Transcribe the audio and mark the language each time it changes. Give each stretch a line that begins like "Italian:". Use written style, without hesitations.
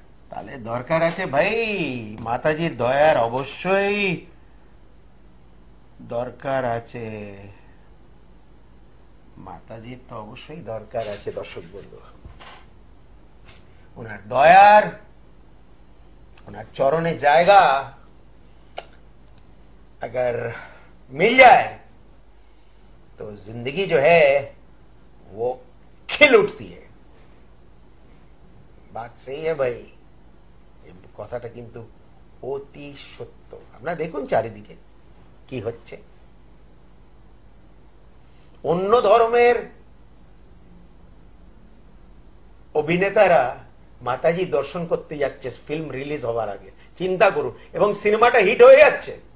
Bangla: তাহলে দরকার আছে ভাই মাতাজির দয়ার, অবশ্যই দরকার আছে। মাতাজির তো অবশ্যই দরকার আছে দর্শক বন্ধু। ওনার দয়ার, ওনার চরণে জায়গা
Hindi: अगर मिल जाए तो जिंदगी जो है वो खिल उठती है। बात सही है भाई,
Bangla: কথাটা কিন্তু অতি সত্য। আপনারা দেখুন চারিদিকে কি হচ্ছে। অন্য ধর্মের অভিনেতারা মাতাজি দর্শন করতে যাচ্ছে ফিল্ম রিলিজ হওয়ার আগে, চিন্তা করুন, এবং সিনেমাটা হিট হয়ে যাচ্ছে।